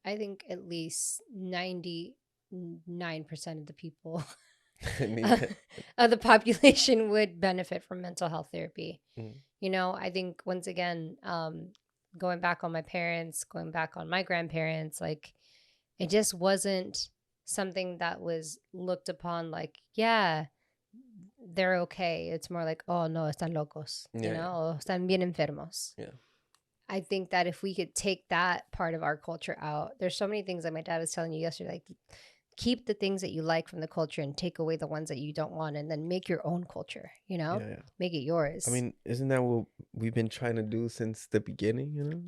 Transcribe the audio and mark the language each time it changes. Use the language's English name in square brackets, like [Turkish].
[English] I think at least 99% of the people of the population would benefit from mental health therapy. You know, I think once again, going back on my parents, going back on my grandparents, like it just wasn't something that was looked upon like, yeah, they're okay. It's more like, oh no, [Spanish] están locos, [English] you know, [Spanish] están bien enfermos. [English] Yeah. I think that if we could take that part of our culture out, there's so many things that my dad was telling you yesterday, like keep the things that you like from the culture and take away the ones that you don't want, and then make your own culture, you know, make it yours. I mean, isn't that what we've been trying to do since the beginning, you know?